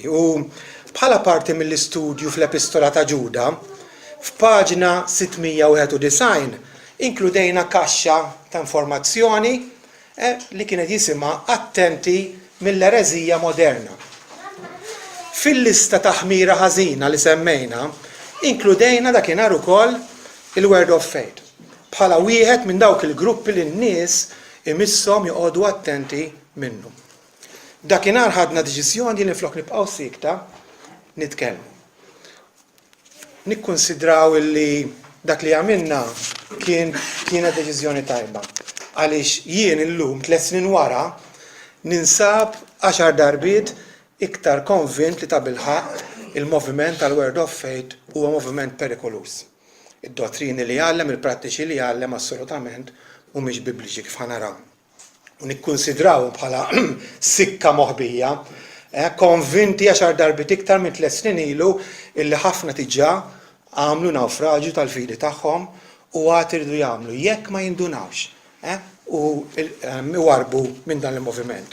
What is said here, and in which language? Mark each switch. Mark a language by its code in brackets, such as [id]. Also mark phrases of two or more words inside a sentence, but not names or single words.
[mt] U bħala parti mill-istudju fl-Epistola ta' Ġuda, f'paġna 691 inkludejna kaxxa ta' informazzjoni li kienet jisimha Attenti mill-ereżija moderna. Fil-lista ta' ħmira ħażina li semmejna, inkludejna dakinhar ukoll il-Word of Faith. Bħala wieħed minn dawk il-gruppi li n-nies imisshom joqogħdu attenti minnu. Dakinhar ħadna deċiżjoni li flok nibqgħu sikta nitkellmu. Nikkunsidraw illi dak li għamilna kienet deċiżjoni tajba. Għaliex jien illum 3 snin wara ninsab 10 darbiet iktar konvint li ta' bilħaq il-moviment tal-Word of Faith huwa moviment perikolus. Id-dottrini li jgħallem, il-prattiċi li jgħallem assolutament mhumiex bibliċi kif ħanaraw. U nikkunsidraw bħala sikka moħbija, konvinti 10 darbiet iktar minn 3 snin ilu illi ħafna diġà għamlu nawfraġġju tal-fidi tagħhom u għad iridu jagħmlu jekk ma jindunawx u warbu minn dan il-moviment.